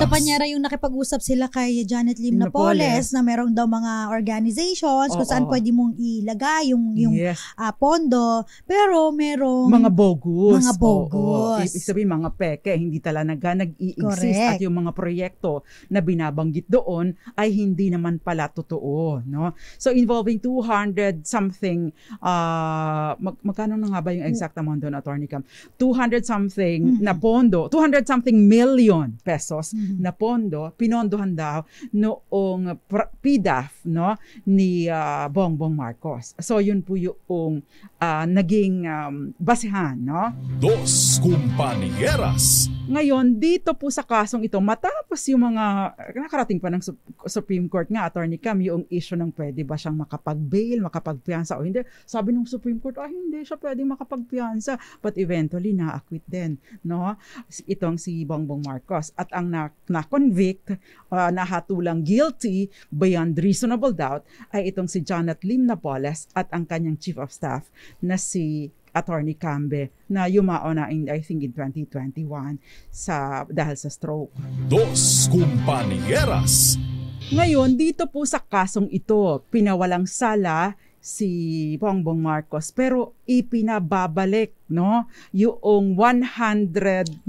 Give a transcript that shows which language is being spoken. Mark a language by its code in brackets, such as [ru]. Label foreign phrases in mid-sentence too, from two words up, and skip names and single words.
[tl] Ito, Panyera, yung nakipag-usap sila kay Janet Lim Napoles na meron daw mga organizations kung saan pwede mong ilagay yung pondo, pero merong mga bogus. Ibig sabihin mga peke, hindi talaga nag-i-exist at yung mga proyekto na binabanggit doon ay hindi naman pala totoo, no? So involving 200 something magkano na nga ba yung [en] exact amount [tl] doon, Attorney Cam? 200 something na pondo, 200 something million pesos na pondo, pinondo naapektuhan daw noong PDAF, no, ni Bongbong Marcos. So yun po yung naging basehan, no? Dos Compañeras. Ngayon, dito po sa kasong ito, matapos yung mga, nakarating pa ng Supreme Court nga, Attorney Cam, yung issue ng pwede ba siyang makapag-bail, makapagpiyansa o hindi. Sabi ng Supreme Court, hindi siya pwedeng makapagpiyansa. [en] But eventually, [tl] na-acquit din, no? Itong si Bongbong Marcos. At ang na-convict, nahatulang [en] guilty beyond reasonable doubt, [tl] ay itong si Janet Lim Napoles at ang kanyang [en] Chief of Staff [tl] na si Attorney Cambe na yumao na [en] I think [tl] in 2021 dahil sa stroke. Dos Compañeras. Ngayon, dito po sa kasong ito, pinawalang sala si Bongbong Marcos pero ipinababalik, no, yung 120